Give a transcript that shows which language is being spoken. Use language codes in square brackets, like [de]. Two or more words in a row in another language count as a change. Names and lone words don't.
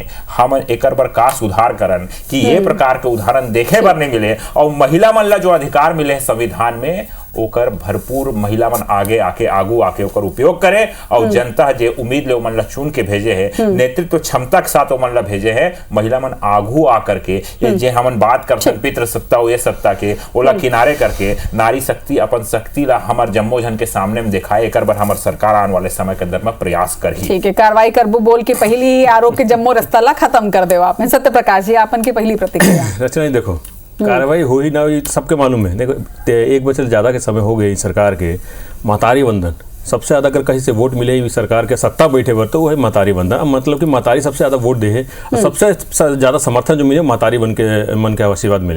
[hne] हम एकर पर का सुधार करन कि ये प्रकार के उदाहरण देखे बर नहीं मिले और महिला मन ला जो अधिकार मिले संविधान में ओकर भरपूर महिला मन आगे आके आगू आके ओकर उपयोग करे और जनता जे उम्मीद ले मन ला चुन के भेजे है, नेतृत्व क्षमता के साथ मन ला भेजे है, महिला मन आगू आकर के ये जे हमन बात करथन पितृसत्ता और ये सत्ता के ओला किनारे करके नारी शक्ति अपन शक्ति ला हमार जम्मो जन के सामने में दिखाए। एकर बर हमार सरकार आने वाले समय के अंदर में प्रयास करही। ठीक है, कार्रवाई करबो बोल के पहली आरोप के जम्मो रास्ता ला खत्म कर देवा आपने। सत्यप्रकाश जी आपन की पहली प्रतिक्रिया। रचना देखो कार्रवाई हो ही ना हुई सबके मालूम है। देखो 1 बछर ज़्यादा के समय हो गए सरकार के महतारी वंदन सबसे ज़्यादा अगर कहीं से वोट मिले हुई सरकार के सत्ता बैठे बर तो वो है महतारी वंदन। मतलब कि महतारी सबसे ज़्यादा वोट दे है, सबसे ज़्यादा समर्थन जो मिले महतारी मन के आशीर्वाद मिले।